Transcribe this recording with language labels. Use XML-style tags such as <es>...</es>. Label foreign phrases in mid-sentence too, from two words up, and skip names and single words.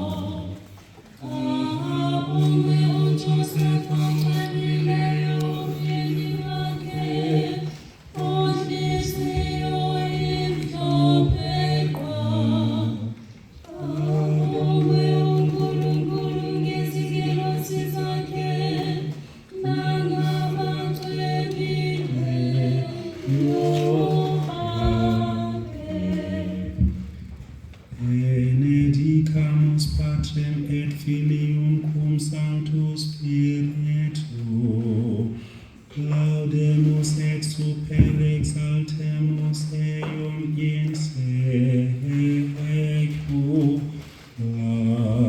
<zu>Kabongwe uJosefa ongcwelileyo umyeni wakhe onhliziyo imhlophe qwa. Kabongwe uNkulunkulu ngezingelosi zakhe nangabacwebileyo bakhe.</zu> <la>Benedicamus Patrem et Filium cum Sanctus Spiritu. Laudemus et super exaltemus eum in secula.</la>